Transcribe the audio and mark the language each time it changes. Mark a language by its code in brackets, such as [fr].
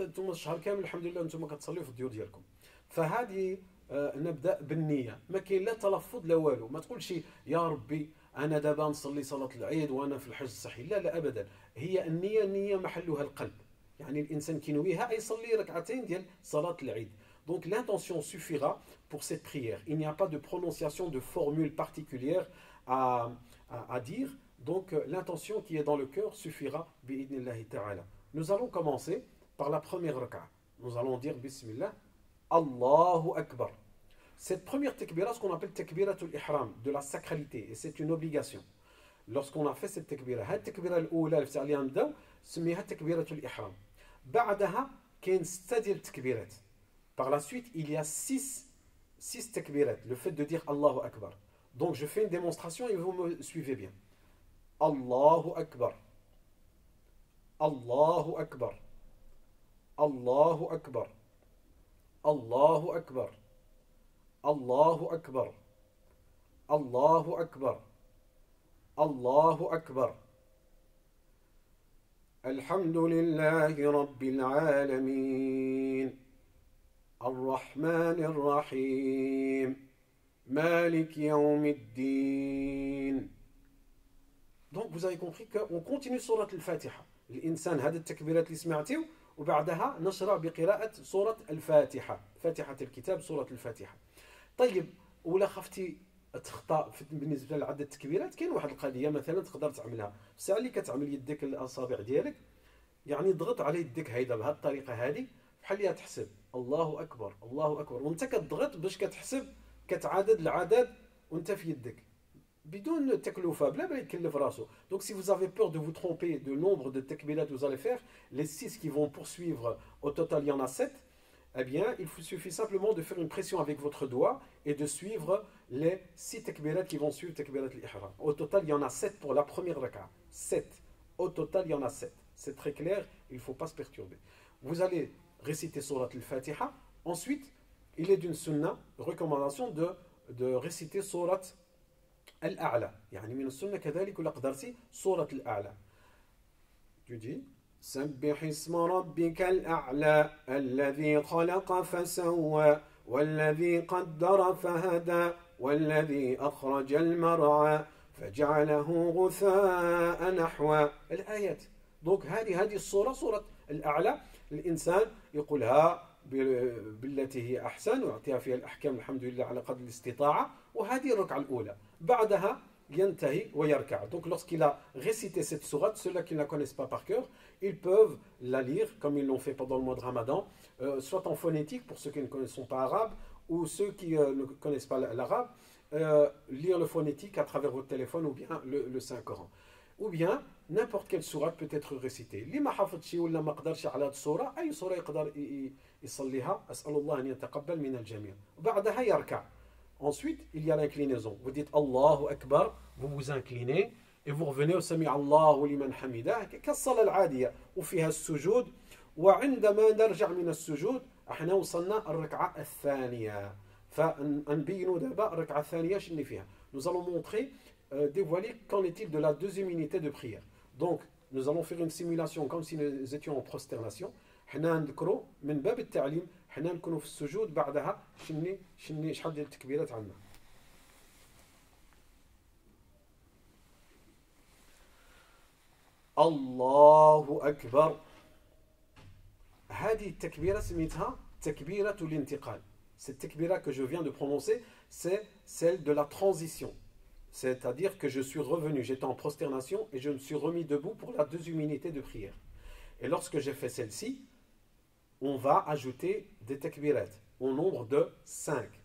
[ar] انتم الشهر كامل الحمد لله انتم كتصليوا في الديور ديالكم. فهذه نبدا بالنيه، ما كاين لا تلفظ لا والو. ما تقولش يا ربي انا دابا نصلي صلاه العيد وانا في الحج الصحي، لا لا ابدا. هي النيه محلها القلب، يعني الانسان كينويها يصلي ركعتين ديال صلاه العيد. [fr] Donc l'intention suffira pour cette prière. Il n'y a pas de prononciation de formule particulière à dire. Donc l'intention qui est dans le cœur suffira [ar] bi'idnillahi ta'ala. [fr] Nous allons commencer par la première raka'a. Nous allons dire Bismillah, Allahu Akbar. Cette première takbira, ce qu'on appelle takbiratul ihram, de la sacralité, et c'est une obligation. Lorsqu'on a fait cette takbira, cette takbira [ar] الأولى اللي عليها نبداو سميها [fr] takbiratul ihram. [ar] بعدها كاين 6 ديال التكبيرات. [fr] Par la suite, il y a 6 takbirat, le fait de dire Allahu Akbar. Donc je fais une démonstration et vous me suivez bien. [ar] Allahu Akbar. Allahu Akbar. Allahu Akbar. Allahu Akbar. Allahu Akbar. Allahu Akbar. Allahu Akbar. Alhamdulillahi Rabbil Alamin. الرحمن الرحيم مالك يوم الدين. [fr] Donc vous avez compris qu'on continue سورة الفاتحة. [ar] الإنسان هذه التكبيرات اللي سمعتيو وبعدها نشرع بقراءة سورة الفاتحة، فاتحة الكتاب سورة الفاتحة. طيب ولا خفتي تخطأ بالنسبة لعدد التكبيرات، كاين واحد القضية مثلا تقدر تعملها الساعة اللي كتعمل يدك الأصابع ديالك، يعني ضغط على يدك هيدا بهذه الطريقة هذه بحال اللي تحسب الله اكبر الله اكبر، وانت كتضغط باش كتحسب كتعادد العدد وانت في يدك بدون تكلفه، بلا ما يكلف راسو. [fr] Donc si vous avez peur de vous tromper de nombre de takbirat que vous allez faire, les 6 qui vont poursuivre, au total il y en a 7, eh bien il suffit simplement de faire une pression avec votre doigt et de suivre les 6 takbirat qui vont suivre takbirat al-ihram. Au total il y en a 7 pour la première raka'a. 7. Au total il y en a 7. C'est très clair, il ne faut pas se perturber. Vous allez réciter Surat al-Fatiha. Ensuite, il est d'une sunna, recommandation de réciter Surat al-A'la. [ar] يعني من السنة كذلك ولا قدرتي Surat al-A'la. [fr] Tu dis [ar] سبح اسم ربك الأعلى الذي خلق فسوى والذي قدر فهدى والذي أخرج المرعى فجعله غثاء نحوا. الآيات. Donc هذه الصورة صورة الأعلى، الإنسان يقولها بالتي هي أحسن ويعطيها فيها الأحكام الحمد لله على قدر الاستطاعة. وهذه الركعة الأولى. بعدها ينتهي ويركع. [fr] Donc lorsqu'il a récité cette sourate, ceux-là qui ne la connaissent pas par cœur, ils peuvent la lire comme ils l'ont fait pendant le mois de Ramadan, soit en phonétique pour ceux qui ne connaissent pas arabe, ou ceux qui ne connaissent pas l'arabe, lire le phonétique à travers votre téléphone ou bien le Saint-Coran. Ou bien n'importe quelle sourate peut être récitée. [ar] اللي ما حفظش ولا ما قدرش على هذه الصورة، أي صورة يقدر يصليها. أسأل الله أن يتقبل من الجميع. وبعدها يركع. [fr] Ensuite, il y a l'inclinaison. Vous dites Allahu Akbar, vous vous inclinez et vous revenez au Sami Allahu liman hamidah [ar] كالصلاة العادية وفيها السجود. وعندما نرجع من السجود احنا وصلنا الركعة الثانية. فنبينوا دابا الركعة الثانية شنو فيها. [fr] Nous allons montrer, dévoiler qu'en est-il de la deuxième unité de prière. Donc, nous allons faire une simulation comme si nous étions en prosternation. [ar] حنا نذكروا من باب التعليم، حنا نكونوا في السجود بعدها شني شحال ديال التكبيرات عندنا. الله أكبر. هذه التكبيرة سميتها تكبيرة الانتقال. [fr] Cette takbira que je viens de prononcer, c'est celle de la transition. C'est-à-dire que je suis revenu, j'étais en prosternation et je me suis remis debout pour la deuxième unité de prière. Et lorsque j'ai fait celle-ci, on va ajouter des takbirat au nombre de 5.